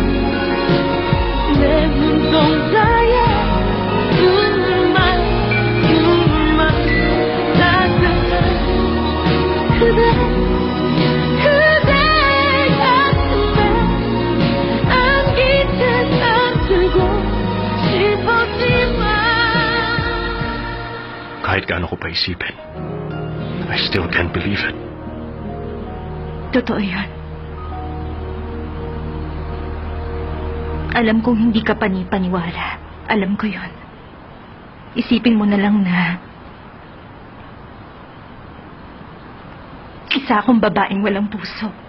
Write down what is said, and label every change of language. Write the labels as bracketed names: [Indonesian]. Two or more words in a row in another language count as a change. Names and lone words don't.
[Korean] 내 눈동자에 눈물만 따뜻한 그대 가슴에 안긴 채 잠들고 싶었지만 [Filipino] Kahit gaano ko pa isipin, [English] I still can't believe it. [Filipino] Totoo yan. Alam kong hindi ka panipaniwala. Alam ko yon. Isipin mo na lang na isa akong babaeng walang puso.